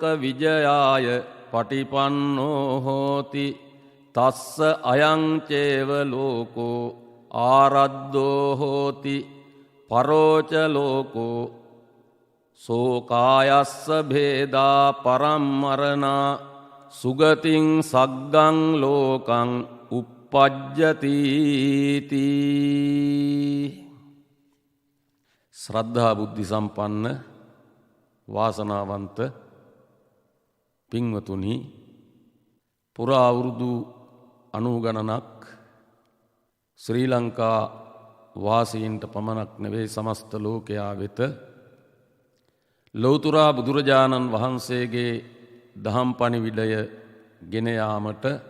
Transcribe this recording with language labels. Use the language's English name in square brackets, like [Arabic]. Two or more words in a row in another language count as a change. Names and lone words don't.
[Pali] විජයාය පටිපන්නෝ හෝති තස්ස අයං චේව ලෝකෝ ආරද්ධෝ හෝති පරෝච ලෝකෝ සෝකායස්ස භේදා පරම්මරණා සුගතින් සග්ගං ලෝකං uppajjati. [Sinhala] ශ්‍රද්ධා බුද්ධි සම්පන්න වාසනාවන්ත පින්වතුනි, පුරා අවුරුදු 90 ගණනක් ශ්‍රී ලංකා වාසීන්ට පමණක් නෙවෙයි සමස්ත ලෝකයා වෙත ලෞතුරා බුදුරජාණන් වහන්සේගේ දහම් පණිවිඩය ගෙන යාමට